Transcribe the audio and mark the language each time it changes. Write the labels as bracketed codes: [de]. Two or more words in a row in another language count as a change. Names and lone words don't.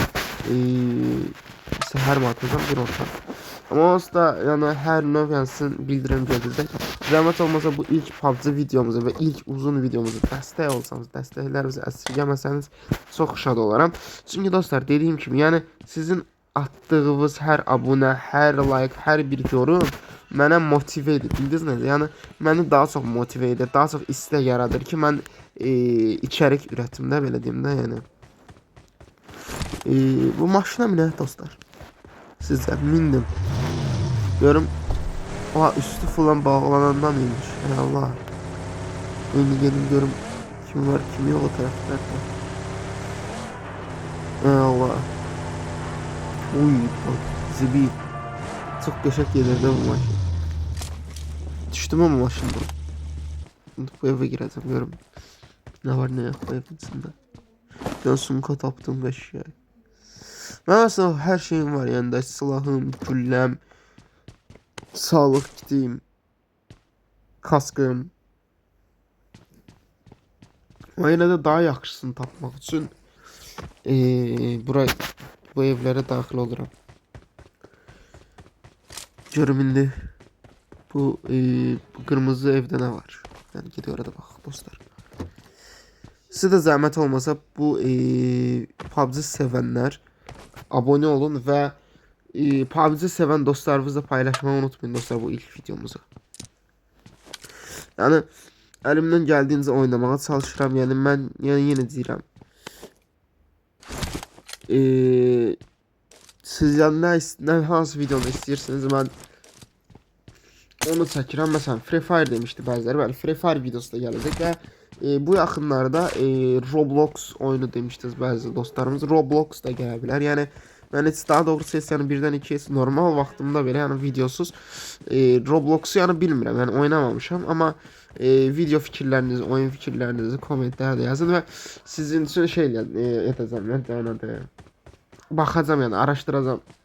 [az] Səhər mi atacağım, gün ortam. Ama onsuz da yani her növ yani sizin bildirim gözünüzde. Zəhmət olmasa bu ilk PUBG videomuza ve ilk uzun videomuza dəstək olsanız, dəstəklərinizi əsirgəməsəniz çox şad olaram. [tr] Çünkü dostlar dediğim gibi yani sizin attığınız her abone, her like, her bir yorum [az] mənə motive edir. Bildiniz nə? Yəni məni daha çox motive edir, daha çox istək yaradır ki, mən içərik üretimdə belə deyim də, yəni. Bu maşına minək dostlar. Sizə mindim. Görüm. [tr] Oha, üstü falan bağlanandan inmiş. Ey Allah. Şimdi gelin görüm kim var kim yok o taraflarda. Ey Allah. Uy bak zibi. Çok geçek gelirdi bu maşın. Düştüm ama maşından. Şimdi bu eve gireceğim görüm. Ne var ne yok bu evin içinde. Ben sunka taptım eşyayı. Ben aslında her şeyim var yani de silahım, güllem, sağlık kitim, kaskım. [az] Ama yine de daha yaxşısını tapmaq üçün bu evlere daxil oluram. [tr] Görüm indi bu kırmızı evde ne var? Yani gidiyor orada bak dostlar. Size de zahmet olmasa bu PUBG sevenler abone olun ve PUBG seven dostlarınızla paylaşmayı unutmayın dostlar bu ilk videomuzu. Yani elimden geldiğince oynamaya çalışıram. [az] Yani ben yani yine deyirəm. Siz yani ne hansı videonu istiyorsanız ben onu çəkirəm. Mesela Free Fire demişti bəziləri. Bəli, Free Fire videosu da gələcək və bu yaxınlarda Roblox oyunu demişdiniz bəzi dostlarımız. Roblox da gələ bilər. Yəni mən heç daha doğrusu heç yəni birdən iki heç normal vaxtımda belə yəni videosuz Roblox'u yəni bilmirəm. Yəni oynamamışam amma video fikirlərinizi, oyun fikirlərinizi kommentlərdə yazın və sizin üçün şey edəcəm, nə baxacağam yəni araşdıracağam.